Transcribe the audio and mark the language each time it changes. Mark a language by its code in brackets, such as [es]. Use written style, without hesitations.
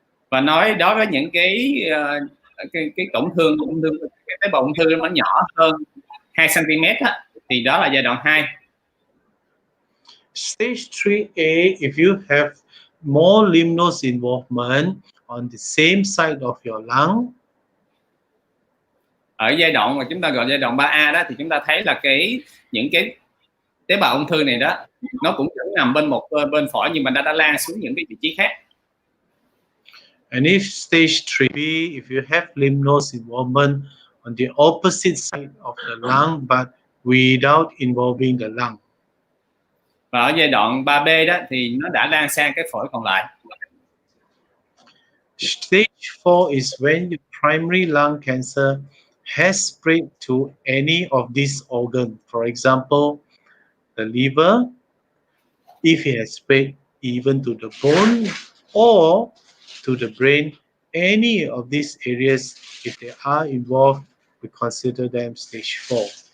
[vi] Và nói đối với những cái tổn thương cái tế bào ung thư nó nhỏ hơn 2 cm á, thì đó là giai đoạn 2. [en] Stage 3A, if you have more lymph nodes involvement on the same side of your lung. [vi] Ở giai đoạn mà chúng ta gọi giai đoạn 3A đó thì chúng ta thấy là những cái tế bào ung thư này đó nó cũng nằm bên phổi nhưng mà đã lan xuống những cái vị trí khác. [en] And if stage 3B, if you have lymph nodes involvement on the opposite side of the lung but without involving the lung. [vi] Và ở giai đoạn 3B đó thì nó đã lan sang cái phổi còn lại. [en] Stage 4 is when your primary lung cancer has spread to any of these organs. For example, the liver, if it has spread even to the bone or to the brain, any of these areas, if they are involved, we consider them stage 4.